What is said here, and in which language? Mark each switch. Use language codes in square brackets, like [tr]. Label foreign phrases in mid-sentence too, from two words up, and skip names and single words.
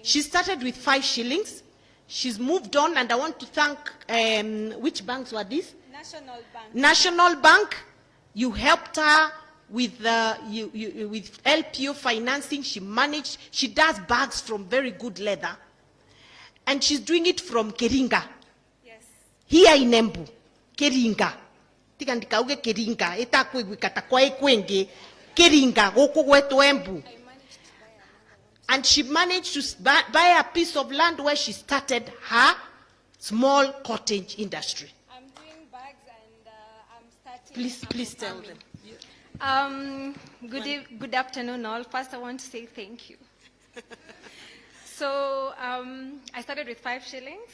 [en] She started with 5 shillings. She's moved on, and I want to thank, which banks were these? National Bank. National Bank. You helped her with with LPO financing. She managed. She does bags from very good leather, and she's doing it from Keringa. Yes. Here in Embu, Keringa. [ebu] Tika ndikauge [en] Keringa. [ebu] Eta kwegwikata kwa ekwenge. Keringa goko gwetu Embu. [en] And she managed to buy a piece of land where she started her small cottage industry. I'm doing bags and I'm starting. Please tell them. Good afternoon, all. First, I want to say thank you. So I started with 5 shillings.